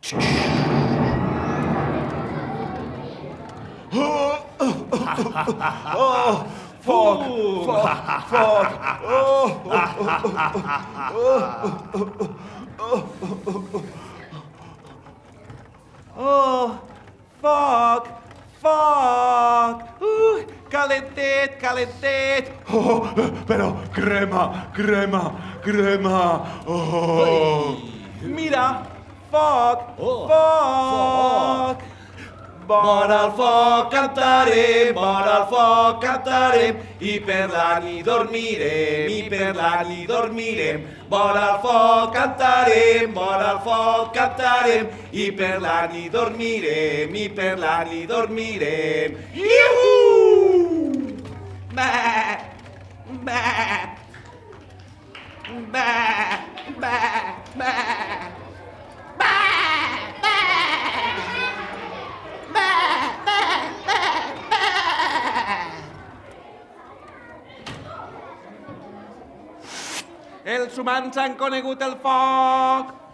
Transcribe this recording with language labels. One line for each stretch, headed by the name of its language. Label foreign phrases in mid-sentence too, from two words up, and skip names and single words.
English: Oh, fuck, fuck, fuck. Oh, fuck, fuck.
Catalan: Calentet, calentet.
Spanish: Oh, pero crema, crema, crema. Oh. Mira,
English: fuck, Oh, fuck.
Catalan: Vora al foc cantarem, vora al foc cantarem, i per la nit dormirem, i per la nit dormirem. Vora al foc cantarem, vora al foc cantarem, i per la nit dormirem, i per la nit dormirem. Iuhu! Ba! Ba! Ba! Ba! Ba! Els humans han conegut el foc.